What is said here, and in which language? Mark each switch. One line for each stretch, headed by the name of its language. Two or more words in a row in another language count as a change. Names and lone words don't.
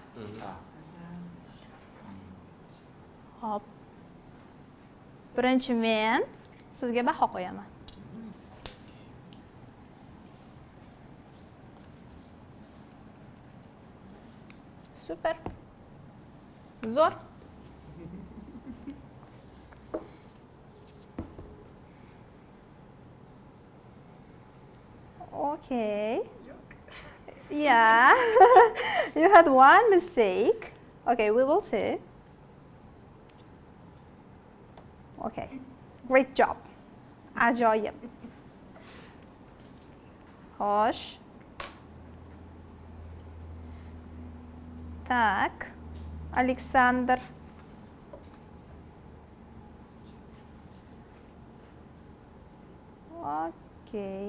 Uzbek: Hop. Birinchi men sizga baho qo'yaman. Super. Zo'r.
English: Okay. Yeah. You had one mistake. Okay, we will see. Okay. Great job.
Uzbek: Ajoyib. Xo'sh.
Russian: Так. Александр. Окей.